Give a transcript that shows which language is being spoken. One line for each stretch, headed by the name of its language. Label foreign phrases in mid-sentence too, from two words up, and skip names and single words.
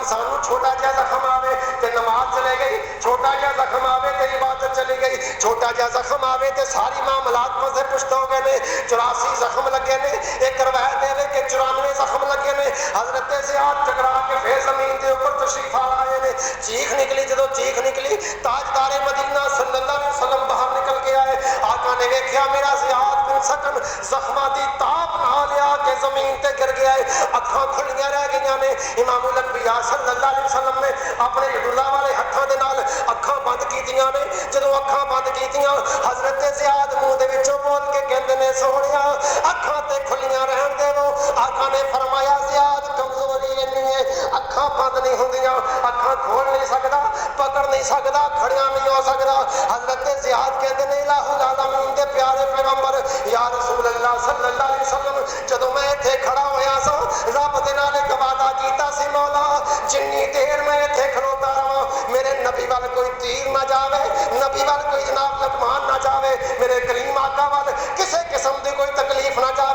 Punjabi: سانو چھوٹا جہا زخم آوے تے نماز چلے گئی, چھوٹا جہا زخم آوے تے عبادت چلی گئی, چھوٹا جہا زخم آوے تے ساری معاملات مزے پشت ہو گئے نے. 84 زخم لگے نے. ایک روایت ہے کہ 94 زخم لگے نے. حضرت زیاد ٹکرا کے پھر زمین دے اوپر تشریف آئے نے. چیخ نکلی, جدو چیخ نکلی تاجدار مدینہ
Arabic: صلی اللہ علیہ وسلم
Punjabi: باہر نکل کے آئے. آقا نے ویکھیا میرا زیاد بن سکن زخماں دی تاپ نال آ کے زمین تے گر گیا ہے, اکھاں کھلیاں رہ گئیاں نے. امام الانبیاء
Arabic: صلی اللہ علیہ وسلم
Punjabi: نے اپنے اللہ والے ہتھاں دے نال اکھاں بند کیتیاں نے. جدو اکھاں بند کیتیاں حضرت زیاد منہ دے وچوں بول کے کہندے نے سونیا اکھاں تے کھلیاں رہن دیو. آقا نے فرمایا زیاد کمزوری اینی ہے, اکھاں بند نہیں ہوندیاں, اکھاں کھول نہیں سکدا, پکڑ نہیں سکدا, کھڑیاں نہیں ہو سکدا. حضرت زیاد کہندے نے الہ العالمین دے پیارے پیغمبر
Arabic: یا رسول اللہ صلی اللہ علیہ وسلم
Punjabi: جدوں میں ایتھے کھڑا ہویا سا رب دے نال ایک وعدہ کیتا سی مولا جنی دیر میں ایتھے کھڑوتا رہاں میرے نبی وال کوئی تیر نہ جاوے, نبی وال کوئی جناب لقمان نہ جاوے, میرے کریم آقا وال کسے قسم دی کوئی تکلیف نہ جاوے.